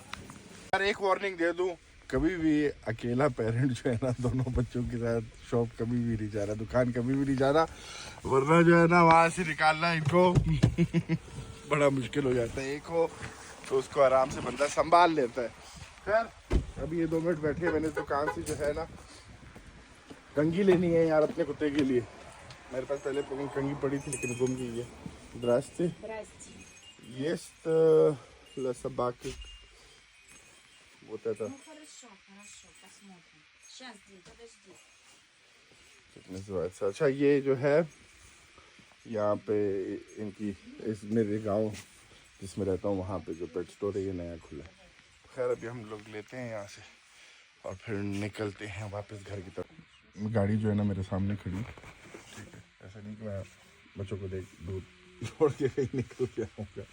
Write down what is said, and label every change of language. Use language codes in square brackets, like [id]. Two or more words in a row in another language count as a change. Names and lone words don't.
[hi] यार एक वार्निंग दे दूं, कभी भी अकेला पेरेंट जो है ना दोनों बच्चों के साथ शॉप कभी भी नहीं जा रहा, दुकान कभी भी नहीं जा रहा, वरना जो है ना वहाँ से निकालना इनको बड़ा मुश्किल हो जाता है। एक हो तो उसको आराम से बंदा संभाल लेता है। खैर अभी ये 2 मिनट बैठे, मैंने दुकान से जो है ना कंघी लेनी है यार अपने कुत्ते के लिए। मेरे पास पहले कंघी पड़ी थी लेकिन गुम गई है। [ru] Здрасте. Есть собаки. Вот это. Ну хорошо, посмотрим. Сейчас, подожди. как называется? [hi] अच्छा ये जो है यहाँ पे इनकी इस मेरे गांव जिसमें रहता हूँ वहाँ पे जो [en] pet store [hi] है ये नया खुला है। खैर अभी हम लोग लेते हैं यहाँ से और फिर निकलते हैं वापस घर की तरफ। गाड़ी जो है ना मेरे सामने खड़ी, ठीक है, ऐसा नहीं कि मैं बच्चों को देख दूध छोड़ के कहीं निकल गया हूँ।